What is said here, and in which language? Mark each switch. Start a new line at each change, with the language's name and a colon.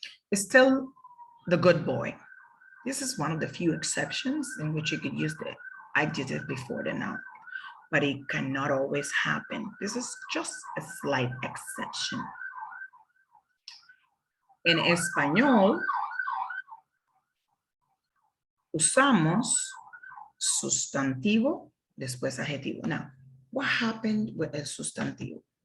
English: It's still the good boy. This is one of the few exceptions in which you could use the adjective before the noun, but it cannot always happen. This is just a slight exception.
Spanish: En español, usamos sustantivo, después adjetivo.
English: Now, what happened with el sustantivo?